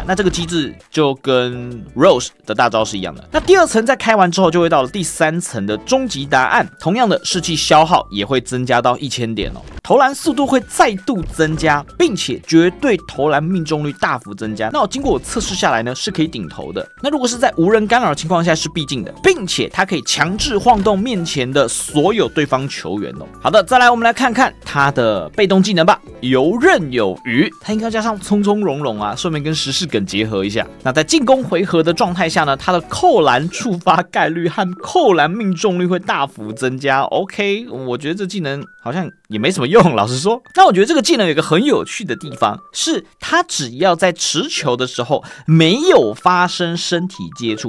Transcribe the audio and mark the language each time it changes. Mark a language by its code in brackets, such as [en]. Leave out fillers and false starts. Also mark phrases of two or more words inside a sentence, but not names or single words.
[zh] 那這個機制就跟 Rose 的大招是一樣的。那第2層在開完之後，就會到了第3層的終極答案，同樣的士氣消耗也會增加到1000點哦。投籃速度會再度增加，並且絕對投籃命中率大幅增加。那經過我測試下來呢，是可以頂投的。那如果是在無人干擾的情況下是必進的，並且它可以強制晃動面前的所有對方球員哦。好的，再來我們來看看他的被動技能吧，游刃有餘，他應該加上從從容容啊，順便跟時事梗結合一下。那在進攻回合的狀態下呢，他的扣籃觸發概率和扣籃命中率會大幅增加。OK， 我覺得這技能好像也沒什麼用，老實說。那我覺得這個技能有一個很有趣的地方，是他只要在持球的時候沒有發生身體接觸。